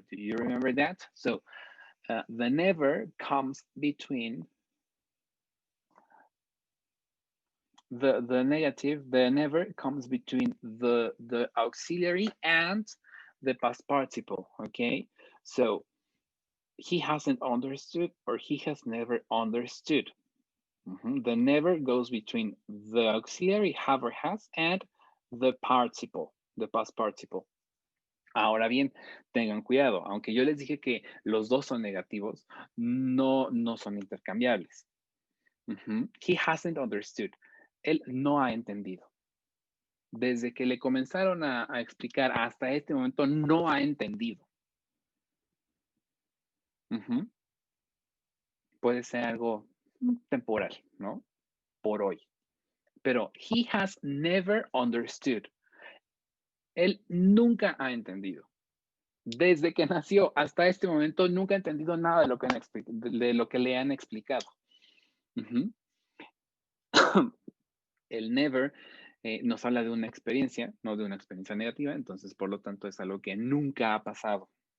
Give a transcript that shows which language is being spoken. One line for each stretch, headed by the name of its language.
English: Do you remember that? So the never comes between the negative, the never comes between the auxiliary and the past participle, okay? So he hasn't understood or he has never understood. The never goes between the auxiliary have or has and the participle, the past participle.
Spanish: Ahora bien, tengan cuidado, aunque yo les dije que los dos son negativos, no son intercambiables.
English: He hasn't understood.
Spanish: Él no ha entendido. Desde que le comenzaron a explicar hasta este momento, no ha entendido. Puede ser algo temporal, ¿no? Por hoy.
English: Pero he has never understood.
Spanish: Él nunca ha entendido. Desde que nació hasta este momento, nunca ha entendido nada de lo que le han explicado. El never nos habla de una experiencia, no de una experiencia negativa, entonces por lo tanto es algo que nunca ha pasado.